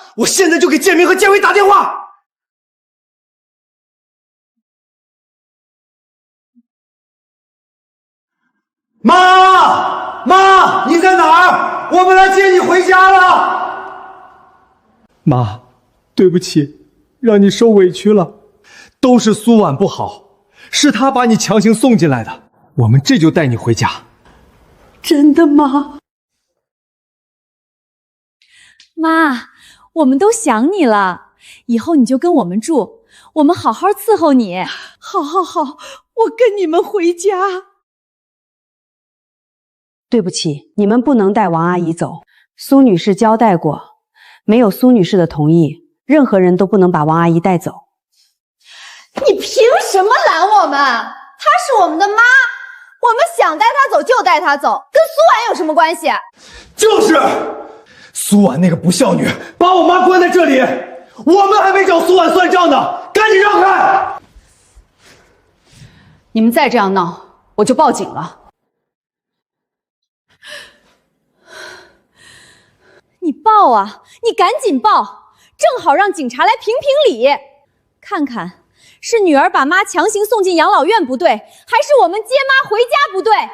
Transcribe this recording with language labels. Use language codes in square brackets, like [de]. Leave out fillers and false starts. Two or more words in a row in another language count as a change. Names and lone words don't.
[zh] 我現在就給建明和建偉打電話。媽，你在哪兒？我們來接你回家了。媽，對不起，讓你受委屈了。都是蘇婉不好，是她把你強行送進來的。我們這就帶你回家。真的嗎？媽，我們都想你了，以後你就跟我們住，我們好好伺候你。好，我跟你們回家。对不起，你们不能带王阿姨走。蘇女士交代過，沒有蘇女士的同意，任何人都不能把王阿姨帶走。你憑什麼攔我們？她是我們的媽，我們想帶她走就帶她走，跟蘇婉有什麼關係？就是蘇婉那個不孝女，把我媽關在這裡，我們還沒找蘇婉算賬呢，趕緊讓開！你們再這樣鬧，我就報警了。你報啊，你趕緊報，正好讓警察來評評理，看看是女兒把媽強行送進養老院不對，還是我們接媽回家不對。